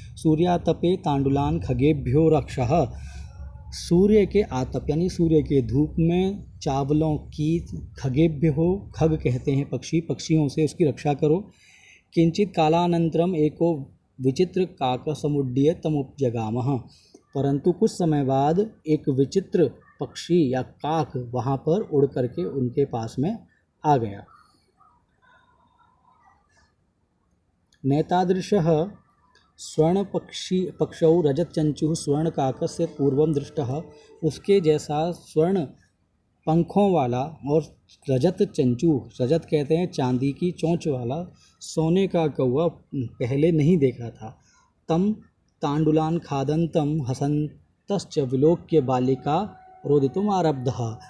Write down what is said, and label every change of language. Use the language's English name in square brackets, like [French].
[Sanskrit] सूर्यातपे तांडुलान खगेभ्यो रक्षः। [Hindi] सूर्य के आतप यानी सूर्य के धूप में चावलों की खगेभ्यो, खग कहते हैं पक्षी, पक्षियों से उसकी रक्षा करो। [Sanskrit] किंचित कालानंतरम एको विचित्र काक समुड्ड्य तमुपजगामः। [Hindi] परंतु कुछ समय बाद एक विचित्र पक्षी या काक वहाँ पर उड़ करके उनके पास में आ गया। [Sanskrit] नैतादृशः स्वर्णपक्षौ रजतचंचुः स्वर्णकाकस्य पूर्वं दृष्टः। [Hindi] उसके जैसा स्वर्ण पंखों वाला और रजत चंचू, रजत कहते हैं चांदी की चोंच वाला, सोने का कौवा पहले नहीं देखा था। [Sanskrit] तम तांडुलान खादंतम हसंतश्च विलोक्य बालिका रोदितुम आरब्धः।